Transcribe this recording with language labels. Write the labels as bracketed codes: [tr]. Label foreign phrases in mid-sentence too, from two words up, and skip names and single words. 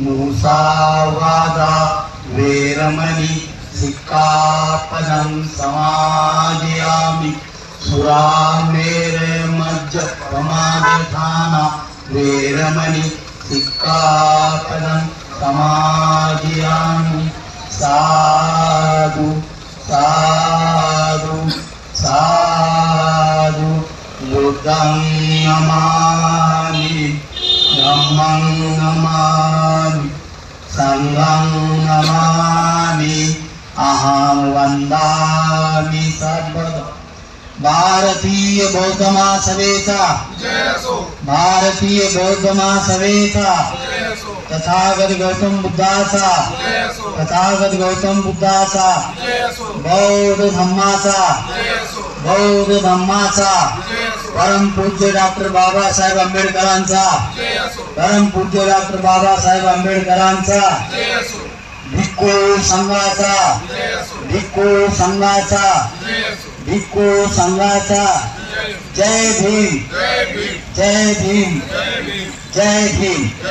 [pi] मुसावादा वेरमणि सिक्कापदं समादयामि सुरामेरे मज्ज प्रमादधाना वेरमणि सिक्कापदं समादयामि साधु साधु साधु बुद्धं नमामि धम्मं नमामि संघं नमामि अहं वंदामि सर्वदा। [mr] भारतीय बौद्ध महासभेचा भारतीय बौद्ध महासभेचा तथागत गौतम बुद्धाचा तथागत गौतम बुद्धाचा बौद्ध धम्माचा परम पूज्य डॉक्टर बाबासाहेब आंबेडकरांचा परम पूज्य डॉक्टर बाबासाहेब आंबेडकरांचा भिक्खू संघाचा जय भीम जय भीम जय भीम।